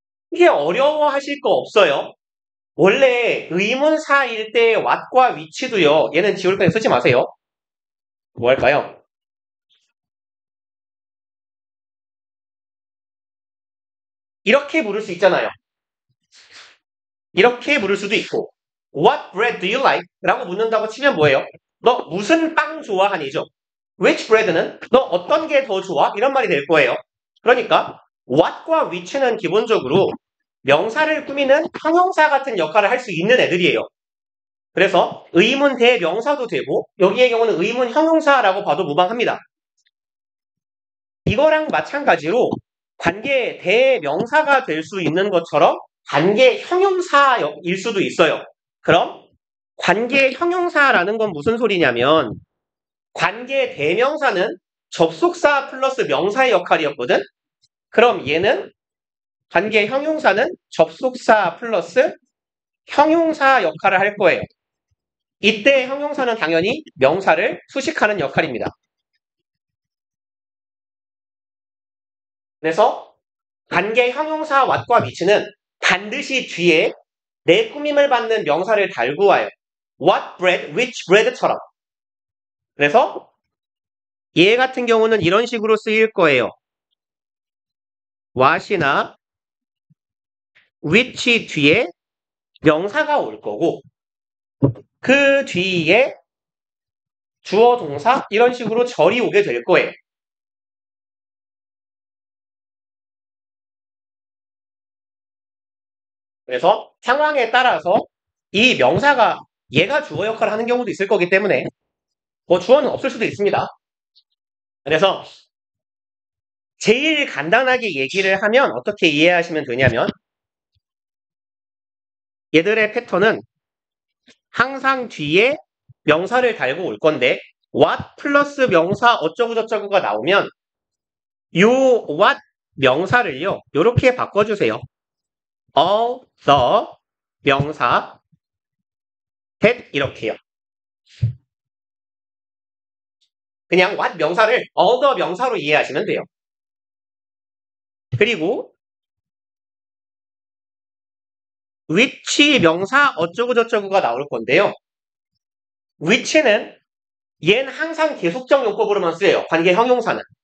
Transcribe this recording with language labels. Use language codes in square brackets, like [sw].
[ko] 이게 어려워하실 거 없어요. 원래 의문사일 때 what과 which도요. 얘는 지울 거니 쓰지 마세요. 뭐 할까요? 이렇게 물을 수 있잖아요. 이렇게 물을 수도 있고 [en] What bread do you like? [ko] 라고 묻는다고 치면 뭐예요? 너 무슨 빵 좋아하니죠? Which bread는 너 어떤 게 더 좋아? 이런 말이 될 거예요. 그러니까 what과 which는 기본적으로 명사를 꾸미는 형용사 같은 역할을 할 수 있는 애들이에요. 그래서 의문 대명사도 되고 여기의 경우는 의문 형용사라고 봐도 무방합니다. 이거랑 마찬가지로 관계 대명사가 될 수 있는 것처럼 관계 형용사일 수도 있어요. 그럼 관계 형용사라는 건 무슨 소리냐면 관계 대명사는 접속사 플러스 명사의 역할이었거든. 그럼 얘는 관계 형용사는 접속사 플러스 형용사 역할을 할 거예요. 이때 형용사는 당연히 명사를 수식하는 역할입니다. 그래서 관계 형용사 what과 which는 반드시 뒤에 내 꾸밈을 받는 명사를 달고 와요. [en] What bread, which bread처럼. [ko] 그래서 얘 같은 경우는 이런 식으로 쓰일 거예요. what이나 which 뒤에 명사가 올 거고 그 뒤에 주어 동사 이런 식으로 절이 오게 될 거예요. 그래서 상황에 따라서 이 명사가 얘가 주어 역할을 하는 경우도 있을 거기 때문에 뭐 주어는 없을 수도 있습니다. 그래서 제일 간단하게 얘기를 하면 어떻게 이해하시면 되냐면 얘들의 패턴은 항상 뒤에 명사를 달고 올 건데 what 플러스 명사 어쩌고저쩌고가 나오면 요 what 명사를요 요렇게 바꿔주세요. [en] all the 명사 that 이렇게요. [ko] 그냥 what 명사를 all the 명사로 이해하시면 돼요. 그리고 which 명사 어쩌고저쩌고가 나올 건데요. which는 얘는 항상 계속적 용법으로만 쓰여요. 관계 형용사는.